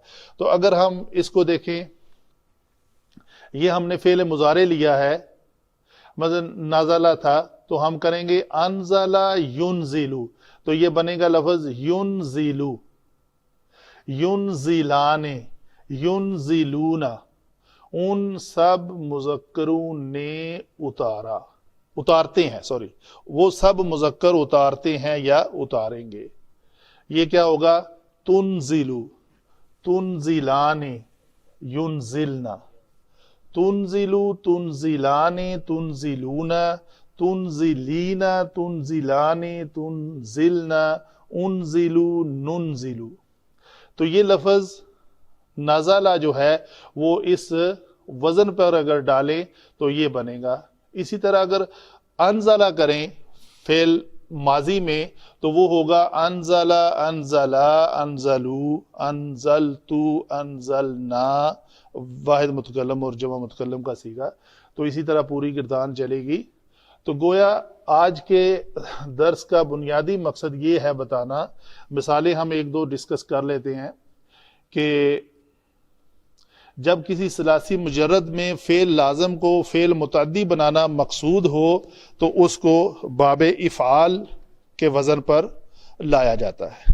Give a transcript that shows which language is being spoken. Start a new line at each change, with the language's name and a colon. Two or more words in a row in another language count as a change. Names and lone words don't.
Urdu: تو اگر ہم اس کو دیکھیں، یہ ہم نے فعل مضارع لیا ہے، مثلا نازلہ تھا تو ہم کریں گے
Arabic: انزل ینزل،
Urdu: تو یہ بنے گا لفظ ینزل،
Arabic: ینزلان، ینزلون،
Urdu: ان سب مذکروں نے اتارا، اتارتے ہیں، وہ سب مذکر اتارتے ہیں یا اتاریں گے۔ یہ کیا ہوگا؟
Arabic: تنزلو، تنزلان، ینزلنا، تنزلو، تنزلان، تنزلون، تنزلینا تنزلانے تنزلنا انزلو ننزلو.
Urdu: تو یہ لفظ نزلہ جو ہے وہ اس وزن پر اگر ڈالیں تو یہ بنے گا. اسی طرح اگر انزلہ کریں فعل ماضی میں تو وہ ہوگا
Arabic: انزلہ انزلا انزلو انزلتو انزلنا،
Urdu: واحد متکلم اور جمع متکلم کا صیغہ. تو اسی طرح پوری گردان چلے گی. تو گویا آج کے درس کا بنیادی مقصد یہ ہے بتانا، مثالیں ہم ایک دو ڈسکس کر لیتے ہیں کہ جب کسی ثلاثی مجرد میں فعل لازم کو فعل متعدی بنانا مقصود ہو تو اس کو باب افعال کے وزن پر لایا جاتا ہے.